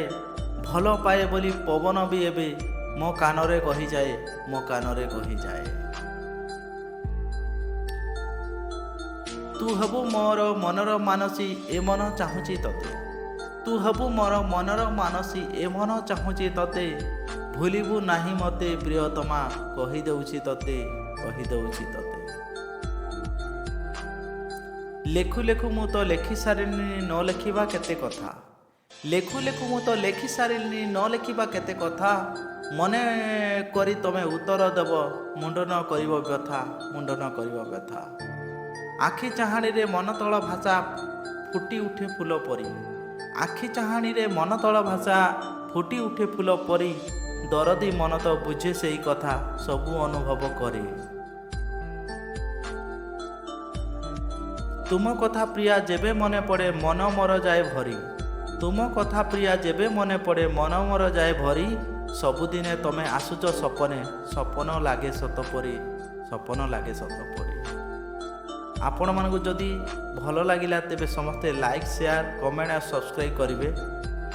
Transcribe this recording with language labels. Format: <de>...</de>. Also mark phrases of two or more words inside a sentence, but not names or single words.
<or>ଭଲ ପାଏ ବୋଲି ପବନ ବି ଏବେ ମୋ କାନରେ କହି ଯାଏ, ମୋ କାନରେ କହି ଯାଏ। ତୁ ହେବୁ ମୋର ମନର ମାନସୀ ଏ ମନ ଚାହୁଁଛି ତତେ। ତୁ ହେବୁ ମୋର ମନର ମାନସୀ ଏ ମନ ଚାହୁଁଛି ତତେ। ଭୁଲିବୁ ନାହିଁ ମତେ ପ୍ରିୟତମା କହି ଦେଉଛି ତତେ, କହି ଦେଉଛି ତତେ। ଲେଖୁ ଲେଖୁ ମୁଁ ତୋ ଲେଖି ସାରିନି ନ ଲେଖିବା କେତେ କଥା। ଲେଖୁ ଲେଖୁ ମୁଁ ତୋ ଲେଖି ସାରିନି ନ ଲେଖିବା କେତେ କଥା। ମନେ କରି ତମେ ଉତ୍ତର ଦେବ ମୁଣ୍ଡ ନ କରିବ ବ୍ୟଥା, ମୁଣ୍ଡ ନ କରିବ ବ୍ୟଥା। ଆଖି ଚାହାଣୀ ରେ ମନ ତଳ ଭାଷା ଫୁଟି ଉଠେ ଫୁଲ ପରି। ଆଖି ଚାହାଣୀ ରେ ମନ ତଳ ଭାଷା ଫୁଟି ଉଠେ ଫୁଲ ପରି। ଦରଦୀ ମନ ତୋ ବୁଝେ ସେଇ କଥା ସବୁ ଅନୁଭବ କରେ। ତୁମ କଥା ପ୍ରିୟା ଯେବେ ମନେ ପଡ଼େ ମନ ମୋର ଯାଏ ଭରି। ତୁମ କଥା ପ୍ରିୟା ଯେବେ ମନେ ପଡ଼େ ମନ ମୋର ଯାଏ ଭରି। ସବୁଦିନେ ତମେ ଆସୁଛ ସପନେ, ସପନ ଲାଗେ ସତ ପରି, ସପନ ଲାଗେ ସତ ପରି। ଆପଣ ମାନଙ୍କୁ ଯଦି ଭଲ ଲାଗିଲା ତେବେ ସମସ୍ତେ</or> <en>like share comment</en> <or>ଆଉ ସବସ୍କ୍ରାଇବ କରିବେ।</or>